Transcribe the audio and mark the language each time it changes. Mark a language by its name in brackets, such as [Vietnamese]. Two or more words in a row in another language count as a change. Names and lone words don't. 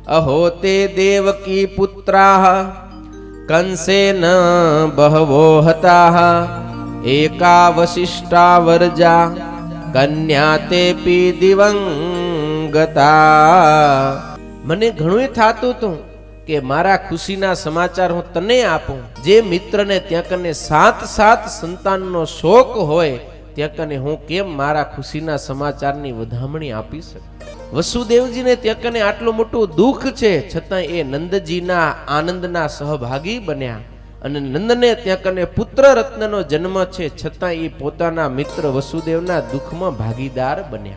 [Sanskrit] अहो ते देवकी पुत्राः कंसेन बहवो हताः एका वसिष्ठा वर्जा कन्या तेपी दिवंगता। [Gujarati] મને ઘણું થાતું હતું કે મારા ખુશીના સમાચાર હું તને આપું, જે મિત્રને ત્યાં કને સાત સંતાનનો શોક હોય ત્યાં કને હું કેમ મારા ખુશીના સમાચારની વધામણી આપી શકું। વસુદેવજીને ત્યાં કને આટલું મોટું દુઃખ છે, છતાં એ નંદજીના આનંદના સહભાગી બન્યા અને નંદને ત્યાં કને પુત્ર રત્નનો જન્મ છે, છતાં એ પોતાના મિત્ર વસુદેવના દુઃખમાં ભાગીદાર બન્યા।